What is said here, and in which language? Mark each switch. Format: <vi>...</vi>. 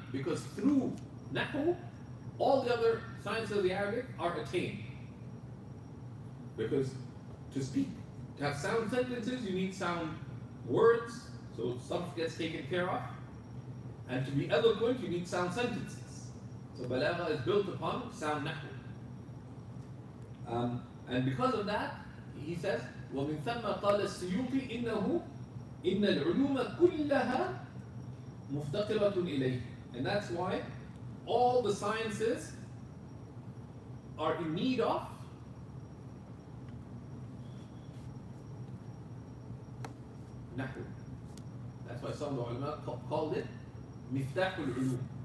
<en>Because through Nahu, all the other sciences of the Arabic are attained. Because to speak, to have sound sentences, you need sound words, so sarf gets taken care of. And to be eloquent, you need sound sentences. So balagha is built upon sound nahu. And because of that, he says,</en> <ar>وَمِن ثَمَّ قَالَ السُّيُوطِي إِنَّ الْعُلُومَ كُلَّهَا مُفْتَقِرَةٌ إِلَيْهِ.</ar> <en>And that's why all the sciences are in need of nahu. That's why some ulama called it miftahul ulum.</en>